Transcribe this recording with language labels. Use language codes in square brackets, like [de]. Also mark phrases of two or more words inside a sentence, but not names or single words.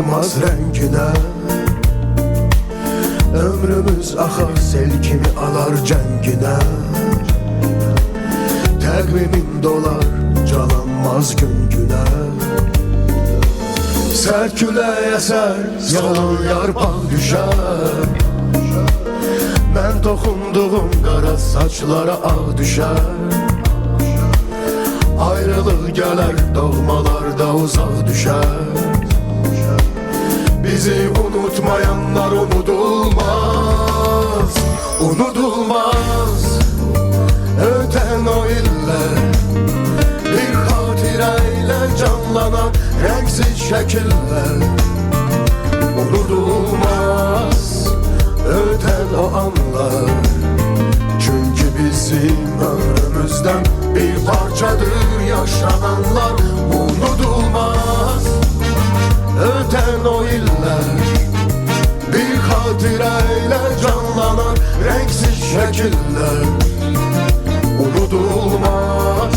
[tr] Yaşanmaz rengine ömrümüz akar sel kimi alar cəngine. [az] Təqvimin dolar calanmaz gün güne. Sert küləy əsər yalan yarpaq düşər. Mən toxunduğum qara saçlara ağ düşər. Ayrılıq gələr doğmalarda uzaq düşər. Bizi unutmayanlar unudulmaz, unudulmaz. Öten o iller bir xatirə ilə canlanan renksiz şəkillər unudulmaz. Öten o anlar çünkü bizim ömrümüzden bir parçadır yaşananlar unudulmaz. [tr] Öten o iller bir hatireyle canlanan renksiz şekiller unudulmaz.